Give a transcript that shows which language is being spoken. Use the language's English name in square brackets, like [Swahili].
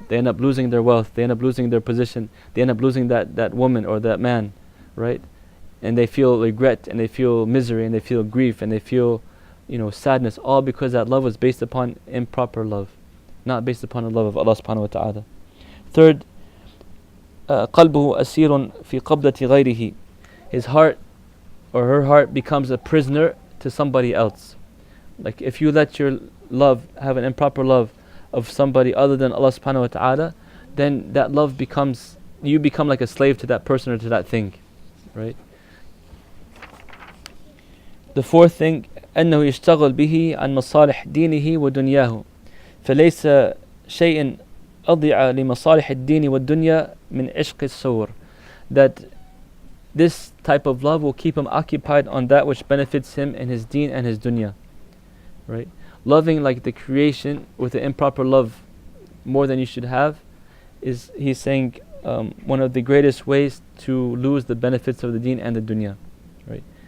[English] They end up losing their wealth, they end up losing their position, they end up losing that woman or that man, right? And they feel regret, and they feel misery, and they feel grief, and they feel, sadness, all because that love was based upon improper love, not based upon the love of Allah subhanahu wa ta'ala. [Arabic] Third, قلبه أسير في قبضة غيره. [English] His heart or her heart becomes a prisoner to somebody else. Like if you let your love have an improper love of somebody other than Allah subhanahu wa ta'ala, then that love becomes, you become like a slave to that person or to that thing, right? The fourth thing, [Arabic] أنه يشتغل به عن مصالح دينه ودنياه فليس شيء أضيع لمصالح الدين والدنيا من عشق السور. [English] That this type of love will keep him occupied on that which benefits him in his deen and his dunya, right? Loving like the creation with the improper love more than you should have is, he's saying, one of the greatest ways to lose the benefits of the deen and the dunya, right?